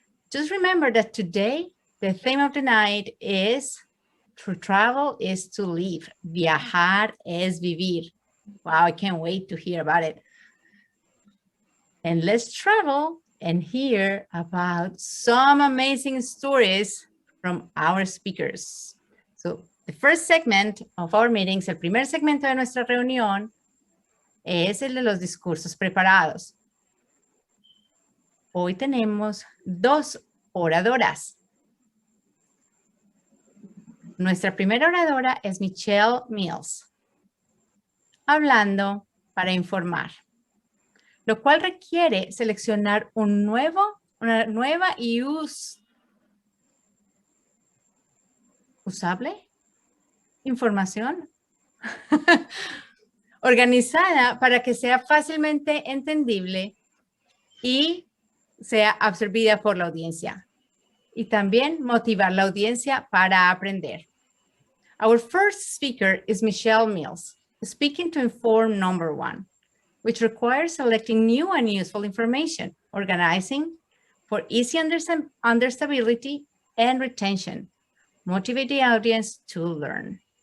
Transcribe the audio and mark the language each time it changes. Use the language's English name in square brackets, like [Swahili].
[English] Just remember that today, the theme of the night is to travel is to live. [Spanish] Viajar es vivir. [English] Wow, I can't wait to hear about it. And let's travel and hear about some amazing stories from our speakers. So the first segment of our meetings, [Spanish] el primer segmento de nuestra reunión, es el de los discursos preparados. Hoy tenemos 2 oradoras. Nuestra primera oradora es Michelle Mills, hablando para informar, lo cual requiere seleccionar una nueva y usable información organizada para que sea fácilmente entendible y sea absorbida por la audiencia. Y también motivar la audiencia para aprender. [English] Our first speaker is Michelle Mills, speaking to inform number 1, which requires selecting new and useful information, organizing for easy understandability and retention, motivate the audience to learn.